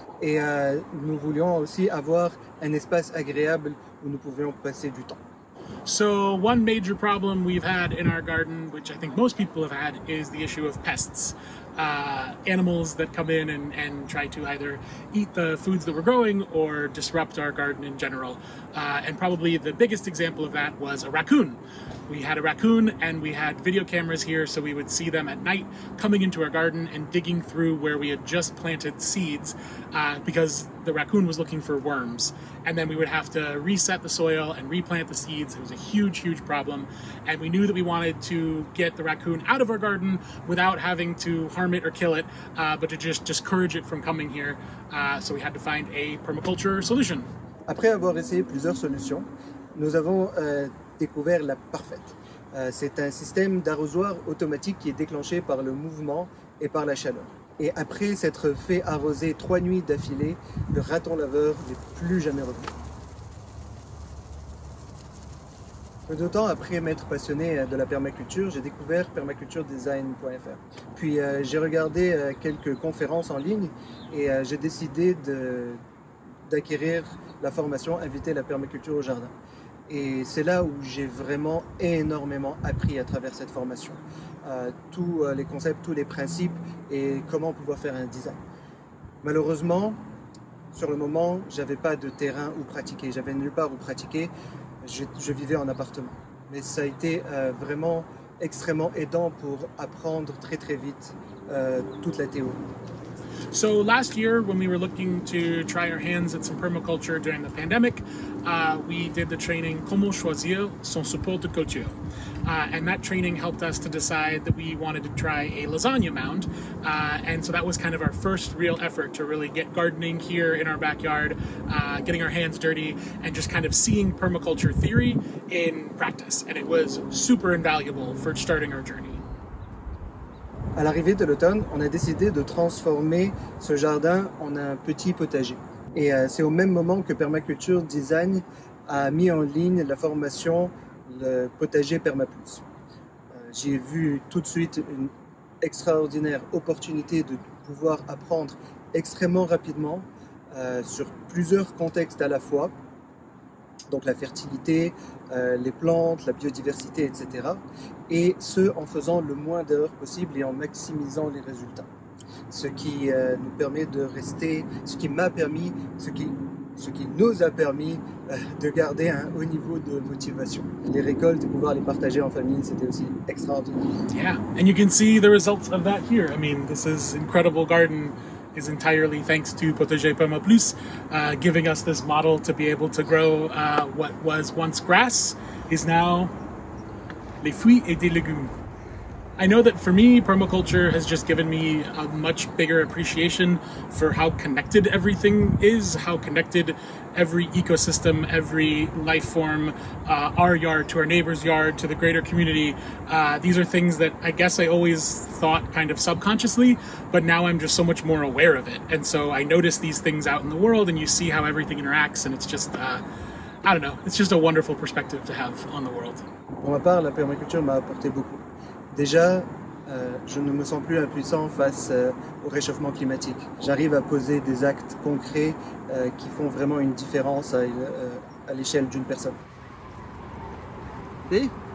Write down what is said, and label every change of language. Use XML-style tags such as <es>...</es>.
<fr>Et nous voulions aussi avoir un espace agréable où nous pouvions passer du temps.</fr> <en>So one major problem we've had in our garden, which I think most people have had, is the issue of pests. Animals that come in and try to either eat the foods that we're growing or disrupt our garden in general. And probably the biggest example of that was a raccoon. We had a raccoon and we had video cameras here, so we would see them at night coming into our garden and digging through where we had just planted seeds because the raccoon was looking for worms. And then we would have to reset the soil and replant the seeds. It was a huge, huge problem. And we knew that we wanted to get the raccoon out of our garden without having to harm it or kill it, but to just discourage it from coming here. So we had to find a permaculture solution.</en> <fr>Après avoir essayé plusieurs solutions, nous avons découvert la parfaite. C'est un système d'arrosoir automatique qui est déclenché par le mouvement et par la chaleur. Et après s'être fait arroser 3 nuits d'affilée, le raton laveur n'est plus jamais revenu. Peu de temps après m'être passionné de la permaculture, j'ai découvert permaculturedesign.fr. Puis j'ai regardé quelques conférences en ligne et j'ai décidé d'acquérir la formation Inviter la permaculture au jardin. Et c'est là où j'ai vraiment énormément appris à travers cette formation. Tous les concepts, tous les principes et comment pouvoir faire un design. Malheureusement, sur le moment, j'avais pas de terrain où pratiquer, j'avais nulle part où pratiquer. Je vivais en appartement. Mais ça a été vraiment extrêmement aidant pour apprendre très très vite toute la théorie.</fr> <en>So last year, when we were looking to try our hands at some permaculture during the pandemic, we did the training Comment choisir son support de culture. And that training helped us to decide that we wanted to try a lasagna mound. And so that was kind of our first real effort to really get gardening here in our backyard, getting our hands dirty, and just kind of seeing permaculture theory in practice. And it was super invaluable for starting our journey.</en> <fr>À l'arrivée de l'automne, on a décidé de transformer ce jardin en un petit potager. Et c'est au même moment que Permaculture Design a mis en ligne la formation le potager Permaplus. J'ai vu tout de suite une extraordinaire opportunité de pouvoir apprendre extrêmement rapidement sur plusieurs contextes à la fois. Donc la fertilité, les plantes, la biodiversité, etc. Et ce, en faisant le moins d'erreurs possible et en maximisant les résultats. Ce qui nous permet de rester, ce qui nous a permis de garder un haut niveau de motivation. Les récoltes et pouvoir les partager en famille, c'était aussi extraordinaire.</fr> <en>Yeah, and you can see the results of that here. I mean, this is incredible garden. Is entirely thanks to Potager Permaplus, giving us this model to be able to grow what was once grass is now</en> <fr>les fruits et des légumes.</fr> <en>I know that for me, permaculture has just given me a much bigger appreciation for how connected everything is, how connected every ecosystem, every life form, our yard to our neighbor's yard, to the greater community. These are things that I guess I always thought kind of subconsciously, but now I'm just so much more aware of it. And so I notice these things out in the world and you see how everything interacts, and it's just, I don't know, it's just a wonderful perspective to have on the world.</en> <fr>Pour ma part, la permaculture m'a apporté beaucoup. Déjà, je ne me sens plus impuissant face au réchauffement climatique. J'arrive à poser des actes concrets qui font vraiment une différence à l'échelle d'une personne. Sí.</fr>